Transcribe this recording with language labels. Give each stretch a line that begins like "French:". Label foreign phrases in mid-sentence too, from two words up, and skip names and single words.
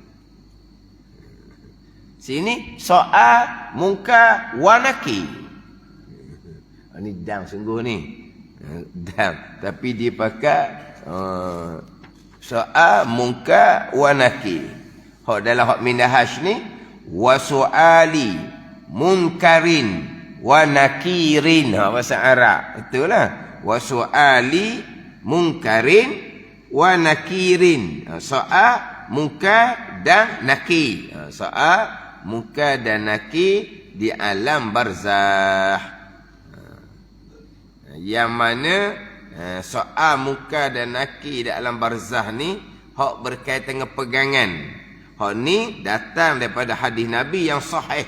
Malay: Sini soal munkar wa nakir. Ini dang sungguh ni. Dang. Tapi dia pakai soal munkar wa nakir. Hak dalam hak minahaj ni
Arabic: وسؤال منكر ونكير.
Malay: Bahasa Arab. Betul lah.
Arabic: وسؤال منكر ونكير.
Malay: Soal munkar dan nakir. Soal munkar dan nakir di alam barzah. Yang mana soal munkar dan nakir di alam barzah ni hak berkaitan dengan pegangan. Hak ni datang daripada hadis Nabi yang sahih.